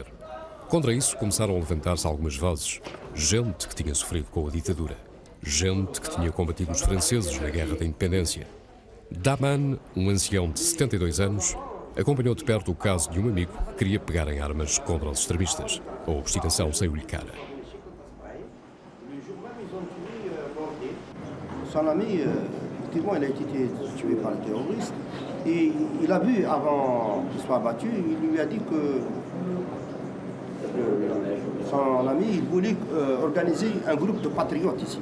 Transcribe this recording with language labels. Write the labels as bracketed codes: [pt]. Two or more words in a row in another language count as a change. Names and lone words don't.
[pt] Contra isso começaram a levantar-se algumas vozes. Gente que tinha sofrido com a ditadura. Gente que tinha combatido os franceses na Guerra da Independência. Daman, um ancião de 72 anos, acompanhou de perto o caso de um amigo que queria pegar em armas contra os extremistas. A obstinação saiu-lhe cara. [fr] Son ami, effectivement, il a été tué par les terroristes. Et il a vu, avant qu'il soit abattu, il lui a dit que son ami il voulait organiser un groupe de patriotes ici.